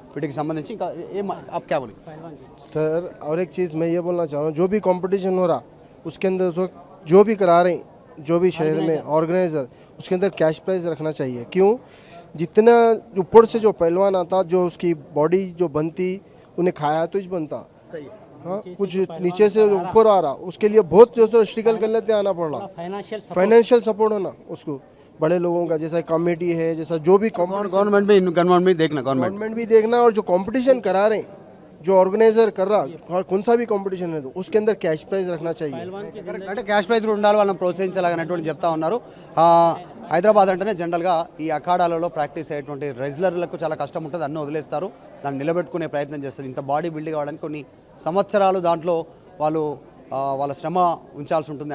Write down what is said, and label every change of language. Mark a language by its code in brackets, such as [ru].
[te] వీటికి సంబంధించి ఇంకా ఏం [hi] आप क्या बोले सर? और एक चीज़ मैं ये बोलना चाह रहा हूँ, जो भी कंपटीशन हो रहा उसके अंदर जो भी करा रहे हैं, जो भी शहर में ऑर्गेनाइजर, उसके अंदर कैश प्राइज रखना चाहिए. क्यों? जितना ऊपर से जो पहलवान आता, जो उसकी बॉडी जो बनती, उन्हें खाया तो ही बनता. हाँ, कुछ नीचे से ऊपर आ रहा, उसके लिए बहुत जो स्ट्रगल कर लेते आना पड़ रहा. फाइनेंशियल सपोर्ट होना उसको, बड़े लोगों का जैसा कमेटी है, जैसा जो भी गवर्नमेंट भी देखना, गवर्नमेंट भी देखना. और जो कंपटीशन करा रहे हैं जो ऑर्गेनाइजर कर रहा और कौन सा भी कंपटीशन है तो उसके अंदर कैश प्राइज रखना चाहिए। [te] అంటే క్యాష్ ప్రైజ్ కూడా ఉండాలి, వాళ్ళని ప్రోత్సహించాలనేటువంటి చెప్తా ఉన్నారు. హైదరాబాద్ అంటేనే జనరల్గా ఈ అఖాడాలలో ప్రాక్టీస్ అయ్యేటువంటి రెజ్లర్లకు చాలా కష్టం ఉంటుంది, అన్నీ వదిలేస్తారు, దాన్ని నిలబెట్టుకునే ప్రయత్నం చేస్తారు. ఇంత బాడీ బిల్డ్ కావడానికి కొన్ని సంవత్సరాలు దాంట్లో వాళ్ళు వాళ్ళ శ్రమ ఉంచాల్సి ఉంటుంది.